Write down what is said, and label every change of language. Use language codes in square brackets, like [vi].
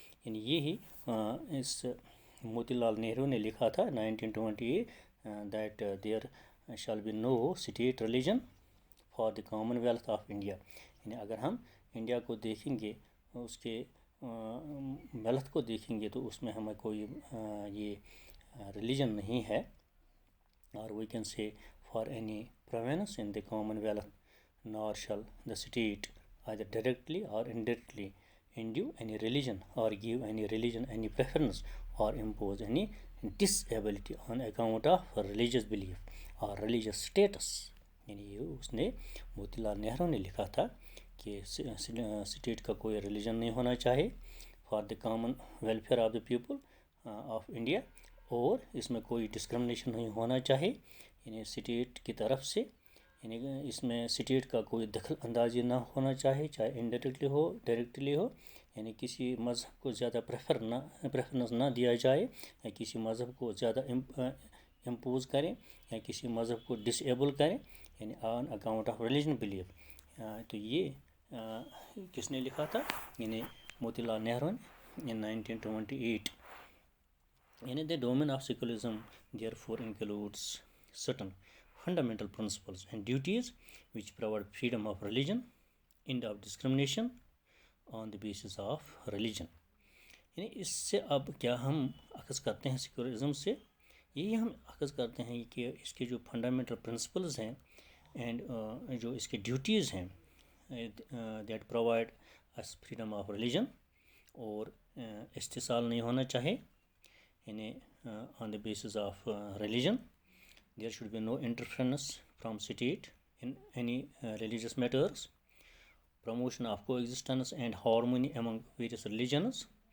[hi] यानी यही इस मोतीलाल नेहरू ने लिखा था [en] 1928 that there shall be no state religion for the commonwealth of India। [hi] यानी अगर हम इंडिया को देखेंगे, उसके वेल्थ को देखेंगे, तो उसमें हमें कोई ये रिलीजन नहीं है। [en] और we can say for any province in the commonwealth nor shall the state either directly or indirectly induce any religion or give any religion any preference or impose any disability on account of religious belief और religious status. [hi] यानी ये उसने मोतीलाल नेहरू ने लिखा था कि state का कोई रिलीजन नहीं होना चाहिए [en] for the common welfare of the people of India, [hi] और इसमें कोई डिस्क्रिमिनेशन नहीं होना चाहिए यानी स्टेट की तरफ से। यानी इसमें स्टेट का कोई दखल अंदाजी ना होना चाहिए, चाहे इनडायरेक्टली हो डायरेक्टली हो। यानी किसी मज़हब को ज़्यादा प्रेफरेंस ना दिया जाए, या किसी मज़हब को ज़्यादा इम्पोज करें, या किसी मज़हब को डिसेबल करें, यानी [en] On account of religion belief. [hi] तो ये किसने लिखा था, यानी मोतीलाल नेहरू ने इन 1928। [en] यानी the domain of secularism therefore includes certain fundamental principles and duties which provide freedom of religion, end of discrimination on the basis of religion। [hi] यानी इससे अब क्या हम अखज़ करते हैं सेक्युलरिज्म से, यही हम अखज़ करते हैं कि इसके जो फंडामेंटल प्रिंसिपल्स हैं एंड जो इसके ड्यूटीज़ हैं [en] that provide us freedom of religion, [hi] और इस्तिसाल नहीं होना चाहिए यानी [en] On the basis of religion. There should be no interference from state in any religious matters, promotion of coexistence and harmony among various religions।